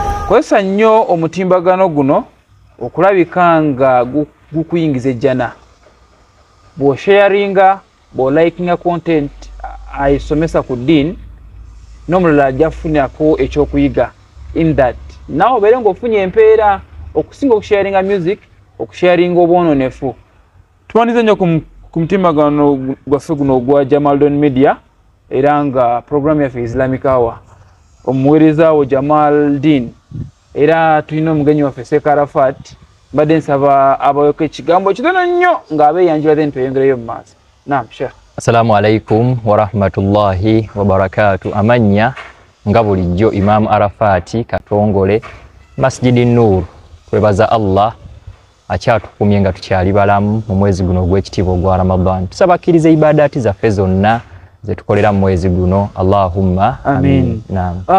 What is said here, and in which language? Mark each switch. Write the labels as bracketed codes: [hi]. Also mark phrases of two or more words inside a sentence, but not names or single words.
[lg] Kwesa nnyo omutimbagano guno okulabika nga gukuyingiza ejjana. Bwo sharinga, bwo likinga content ayisomesa ku dini, n'omulala ajafunako ekyokuyiga. [en] In that [lg] nawe obeere ng'ofunye empeera okusinga okusharinga music, okusharinga obwononefu. Tumanize nnyo ku mutimbagano gwaffe guno ogwa Jamaldon Media era nga program yaffe Islamic Hour. Omuweereza wo Jamal Din era tulina omugenyi waffe Seka Arafat. Mbadde nsaba abayoka ekigambo kitono nnyo ng'abeeyanjula then tweyongereyo mu maaso. [ar] نعم، شيخ. السلام عليكم ورحمة الله وبركاته. [lg] Amanya nga bulijjo Imam Arafati Katongole Masjidi Nur. Twebaza Allah akyatukumye nga tukyali balamu mu mwezi guno ogw'ekitiibwa ogwa Ramadan. Tusabakirize ibadati zaffe zonna ze tukolera mu mwezi guno. [ar] اللهم آمين. نعم.